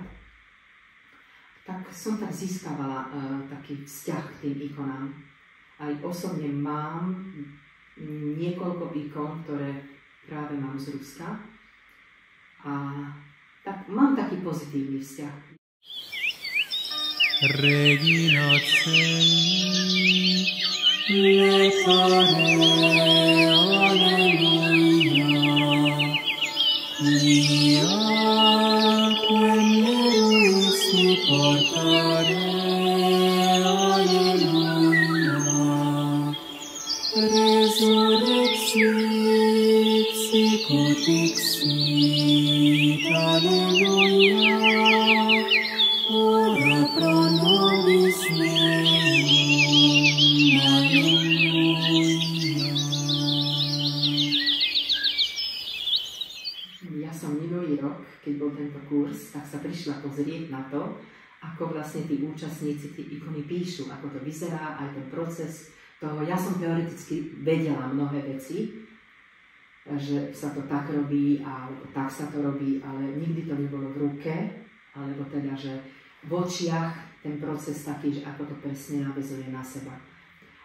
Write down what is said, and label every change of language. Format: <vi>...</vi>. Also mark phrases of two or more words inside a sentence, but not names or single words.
<sk>Tak som tak získavala taký vzťah k tým ikonám. Aj osobne mám niekoľko ikon, ktoré práve mám z Ruska. A tak mám taký pozitívny vzťah.</sk> <la>Regina Celi, letare, alleluia, quia quem meruis supportare, alleluia, resurrexit, sicut dixit, alleluia, ora pro nobis meum, alleluia.</la> <sk>Ja som minulý rok, keď bol tento kurz, tak sa prišla pozrieť na to, ako vlastne tí účastníci tie ikony píšu, ako to vyzerá, aj ten proces toho. Ja som teoreticky vedela mnohé veci, že sa to tak robí, alebo tak sa to robí, ale nikdy to nebolo v ruke, alebo teda, že v očiach ten proces taký, že ako to presne naväzuje na seba.</sk>